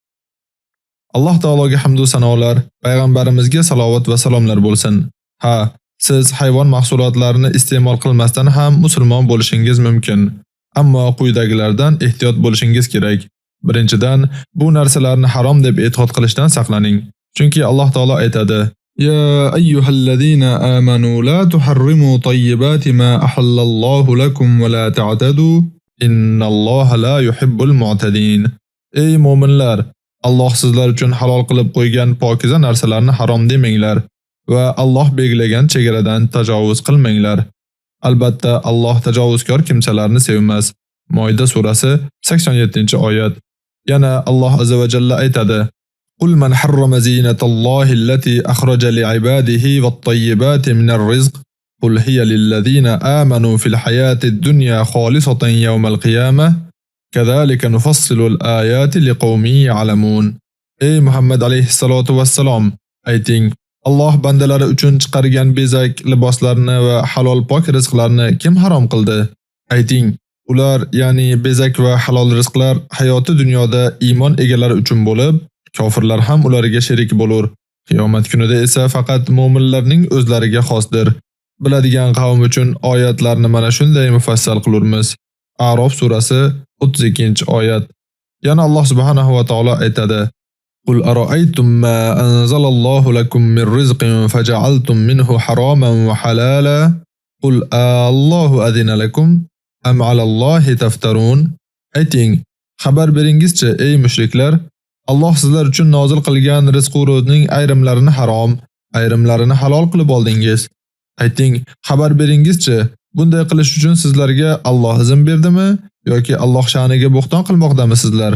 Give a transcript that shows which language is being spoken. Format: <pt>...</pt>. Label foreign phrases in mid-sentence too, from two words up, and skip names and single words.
<uz>Alloh taologa hamd va sanolar, payg'ambarimizga salovat va salomlar bo'lsin. Ha, siz hayvon mahsulotlarini iste'mol qilmasdan ham musulmon bo'lishingiz mumkin. Ammo quyidagilardan ehtiyot bo'lishingiz kerak. Birinchidan, bu narsalarni harom deb e'tiqod qilishdan saqlaning. Chunki Alloh taolo aytadi:</uz> <ar>"يا أيها الذين آمنوا لا تحرموا طيبات ما أحل الله لكم ولا تعتدوا إن الله لا يحب المعتدين."</ar> <uz>Ey mu'minlar, Alloh sizlar uchun halol qilib qo'ygan pokiza narsalarni harom demanglar va Alloh belgilagan chegaradan tajovuz qilmanglar. Albatta, Alloh tajovuzkor kimsalarni sevmas. Moida surasi 87-oyat. Yana Alloh</uz> <ar>عز وجل</ar> <uz>aytadi:</uz> <ar>"قل من حرم زينة الله التي أخرج لعباده والطيبات من الرزق قل هي للذين آمنوا في الحياة الدنيا خالصة يوم القيامة كذلك نفصل الآيات لقوم يعلمون."</ar> <uz>Ey Muhammad</uz> <ar>عليه الصلاة والسلام,</ar> <uz>ayting: Alloh bandalari uchun chiqargan bezak, liboslarni va halol pok rizqlarni kim harom qildi? Ayting: ular, ya'ni bezak va halol rizqlar hayoti dunyoda iymon egalari uchun bo'lib, kofirlar ham ularga sherik bo'lur. Qiyomat kunida esa faqat mu'minlarning o'zlariga xosdir. Biladigan qavm uchun oyatlarni mana shunday mufassal qilurmiz. A'rof surasi 32-oyat. Yana Alloh</uz> <ar>سبحانه وتعالى</ar> <uz>aytadi:</uz> <ar>"قل أرأيتم ما أنزل الله لكم من رزق فجعلتم منه حراما وحلالا قل آلله أذن لكم أم على الله تفترون."</ar> <uz>Ayting, xabar beringizchi ey mushriklar, Alloh sizlar uchun nozil qilgan rizq-ro'zning ayrimlarini harom, ayrimlarini halol qilib oldingiz. Ayting, xabar beringizchi, bunday qilish uchun sizlarga Alloh izn berdimi yoki Alloh sha'niga bo'xton qilmoqdamisizlar?</uz>